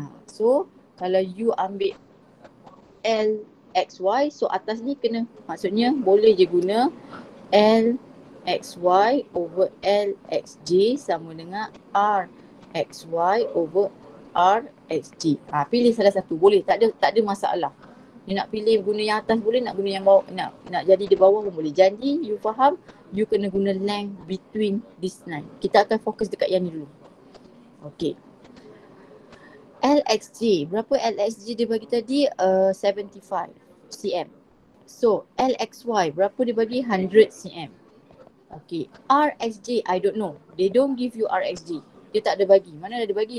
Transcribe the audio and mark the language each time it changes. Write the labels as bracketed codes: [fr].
[ms] So kalau you ambil LXY, so atas ni kena, maksudnya boleh je guna LXY over LXJ sama dengan RXY over RXJ. Pilih salah satu boleh, tak ada masalah. You nak pilih guna yang atas boleh, nak guna yang bawah, nak jadi di bawah pun boleh. Jadi you faham, you kena guna length between this line. Kita akan fokus dekat yang ni dulu. Okay. LXJ, berapa LXJ dia bagi tadi? 75 cm. So LXY, berapa dia bagi? 100 cm. Okay. [en] RXJ, I don't know. They don't give you RXJ. [ms] Dia tak ada bagi. Mana ada bagi?